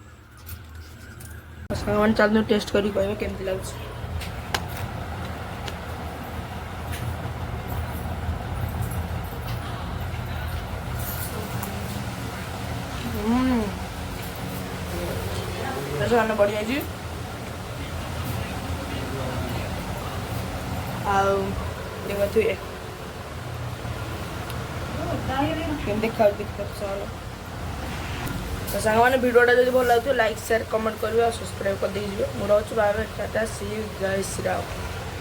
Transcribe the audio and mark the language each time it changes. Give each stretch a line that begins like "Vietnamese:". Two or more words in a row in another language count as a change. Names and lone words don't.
Odia: ସାମାନ ଚାଲନ୍ତେ ଟେଷ୍ଟ କରି କହିବେ କେମିତି ଲାଗୁଛି ସାମାନ ବଢ଼ିଆ ଜି ଆଉ ଦେଖୁଥିବେ କେମିତି ଖାଉଛି ତ ସାଙ୍ଗମାନେ ଭିଡ଼ିଓଟା ଯଦି ଭଲ ଲାଗୁଥିବ
English: like share comment
Odia: କରିବେ ଆଉ ସବସ୍କ୍ରାଇବ୍ କରିଦେଇକି ଯିବେ ମୁଁ ରହୁଛି
English: bye bye tata see you
Odia: ଜୟ ଶ୍ରୀରାମ।